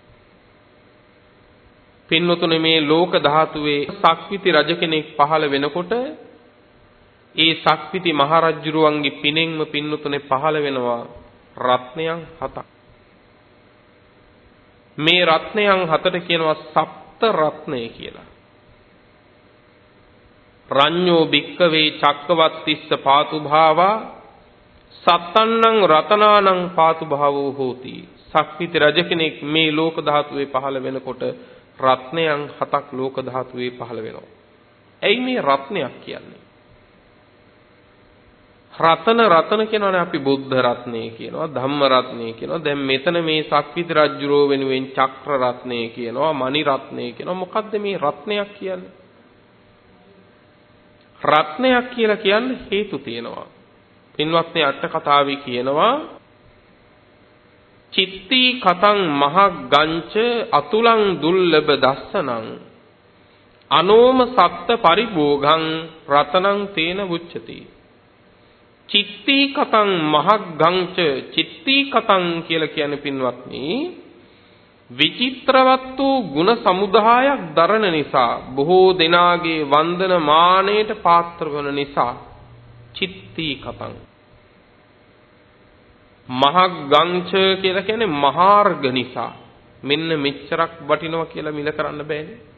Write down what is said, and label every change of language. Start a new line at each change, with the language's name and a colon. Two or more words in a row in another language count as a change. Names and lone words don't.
Sinhala: පින්වතුනි මේ ලෝක ධාතුවේ සක්විති රජ කෙනෙක් පහළ වෙනකොට ඒ සක්විති මහරජුරුවන්ගේ පිනෙන්ම පින්වතුනි පහළ වෙනවා රත්නයන් 7ක්. මේ රත්නයන් 7ට කියනවා සප්ත රත්නය කියලා.
Pali: රඤ්ඤෝ භික්කවේ චක්කවත්තිස්ස පාතු භාවා සත්තන්නං රතනානං පාතු භාවෝ හෝති.
Sinhala: සක්විති රජ කෙනෙක් මේ ලෝක ධාතුවේ පහළ වෙනකොට රත්නයන් 7ක් ලෝක ධාතුවේ පහළ වෙනවා. එයි මේ රත්නයක් කියන්නේ. රතන කියනවනේ අපි බුද්ධ රත්නය කියනවා, ධම්ම රත්නය කියනවා. දැන් මෙතන මේ සක්විති රජුරෝ වෙනුවෙන් චක්‍ර රත්නය කියනවා, මණි රත්නය කියනවා. මොකද්ද මේ රත්නයක් කියන්නේ? රත්නයක් කියලා කියන්නේ හේතු තියෙනවා. පින්වත්නි අට කතාවේ කියනවා
Pali: චිත්ති කතං මහග්ගංච අතුලං දුර්ලභ දස්සනං අනෝම සත්ත පරිභෝගං රතනං තේන උච්චති. චිත්ති කතං මහග්ගංච චිත්ති කතං
Sinhala: කියලා කියන්නේ පින්වත්නි විචිත්‍රවත් වූ ගුණ සමුදායක් දරන නිසා බොහෝ දෙනාගේ වන්දන මානයට පාත්‍ර වන නිසා
Pali: චිත්ති කතං මහග්ගංච
Sinhala: කියලා කියන්නේ මහාර්ග නිසා මෙන්න මෙච්චරක් වටිනවා කියලා මිල කරන්න බෑනේ.